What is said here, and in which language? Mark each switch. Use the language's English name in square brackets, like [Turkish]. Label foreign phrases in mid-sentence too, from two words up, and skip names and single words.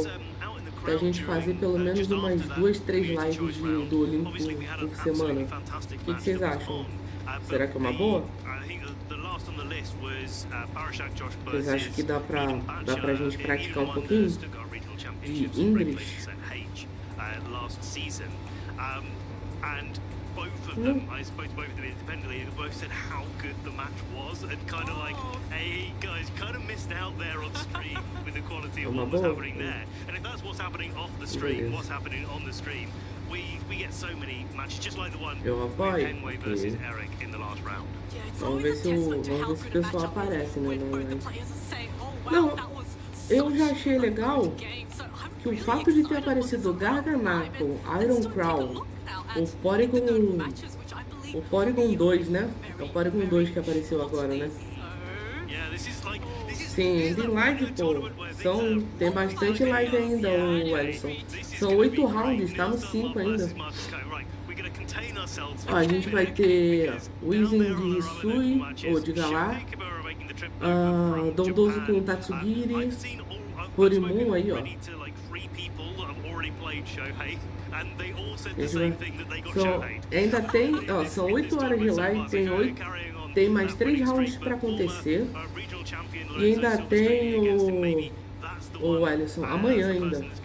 [Portuguese] Pra gente fazer pelo menos umas 2, 3 lives de Duolingo por semana. O que vocês acham? Será que é uma boa? Vocês acham que dá pra gente praticar um pouquinho de inglês? [English] Both of them, I spoke to both of them independently, they both said how good the match was and kind of like, hey guys, kind of missed out there on stream with the quality of what was happening there. And if that's what's happening off the stream, what's happening on the stream, we get so many matches, just like the one with Kenway versus Eric in the last round. [Portuguese] Vamos ver se o pessoal aparece, né? Não, eu já achei legal que o fato de ter aparecido Garganacle, Iron Crown, o Porygon 2, né? É o Porygon 2 que apareceu agora, né? Sim, tem live, pô. Tem bastante live ainda, o Ellison. São 8 rounds, tá no 5 ainda. Ó, a gente vai ter Wizen de Hisui, ou de Galar, Dondoso com Tatsugiri, Horimun aí, ó. Ainda tem, ó, são 8 horas de live, tem mais 3 rounds para acontecer. E ainda tem o Alisson, amanhã ainda.